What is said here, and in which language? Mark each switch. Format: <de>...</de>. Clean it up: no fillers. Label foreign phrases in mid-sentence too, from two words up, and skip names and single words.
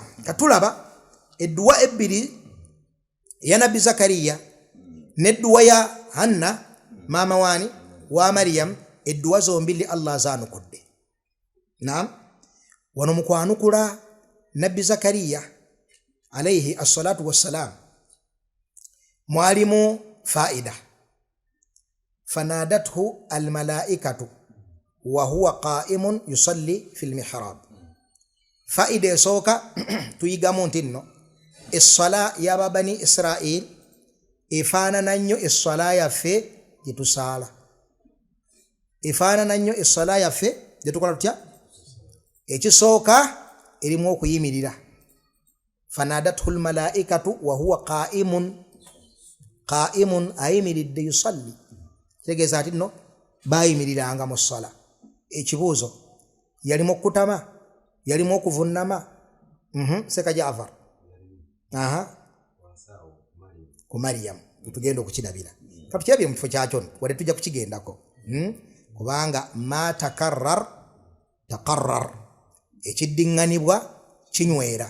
<lg>Katulaba edduwa ebbiri ya nabbi Zakariya n'edduwa ya Hanna maama waani wa Maryam, edduwa zombili Allah zaanukudde. Naam, wano mu kwanukula nabbi Zakariya</lg> <ar>عليه الصلاة والسلام</ar> <lg>mwalimu faida.</lg> <ar>فنادته الملائكة وهو قائم يصلي في المحراب.</ar> <lg>Faida esooka tuyigamu nti nno essala y'aba bani Israil efaanana nnyo essala yaffe gye tusaala, efaanana nnyo essala yaffe gye tukola tutya. Ekisooka erimu okuyimirira,</lg> <ar>فنادته الملائكة وهو قائم</ar> <lg>ayimiridde yusalli kitegeeza ati nno baayimiriranga mu ssala. Ekibuuzo, yalimu okutama, yalimu okuvunnama? Seka Jaafar ku Mariyamu tugenda okukirabira katukirabye mu kifo kyakyo wadde tujja kukigendako kubanga</lg> <ar>ما تكرر</ar> <lg>ekiddiŋŋanibwa kinywera.</lg>